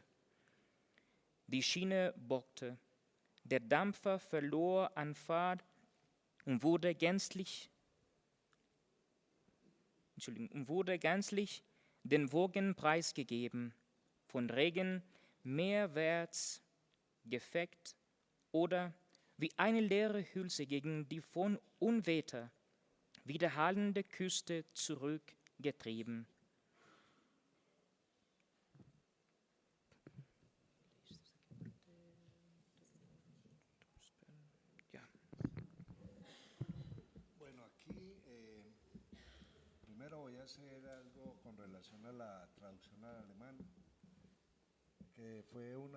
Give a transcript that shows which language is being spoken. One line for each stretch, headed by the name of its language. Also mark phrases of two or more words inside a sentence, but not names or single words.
German: Die Schiene bockte, der Dampfer verlor an Fahrt und wurde gänzlich den Wogen preisgegeben, von Regen meerwärts gefegt oder wie eine leere Hülse gegen die von Unwetter widerhallende Küste zurückgetrieben.
Spanish: Bueno, aquí primero voy a hacer algo con relación a la traducción al alemán, que fue